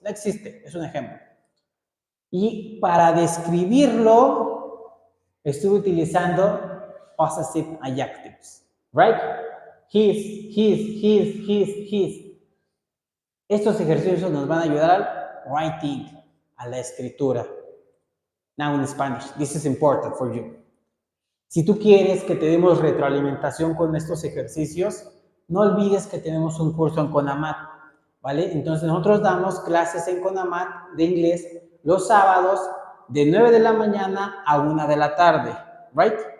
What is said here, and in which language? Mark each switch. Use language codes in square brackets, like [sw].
[es] No existe, es un ejemplo. Y para describirlo, estuve utilizando possessive adjectives, right? [en] His. [es] Estos ejercicios nos van a ayudar al writing, a la escritura. [en] Now in Spanish, this is important for you. [es] Si tú quieres que te demos retroalimentación con estos ejercicios, no olvides que tenemos un curso en CONAMAT, ¿vale? Entonces nosotros damos clases en CONAMAT de inglés los sábados de 9 de la mañana a 1 de la tarde, ¿right?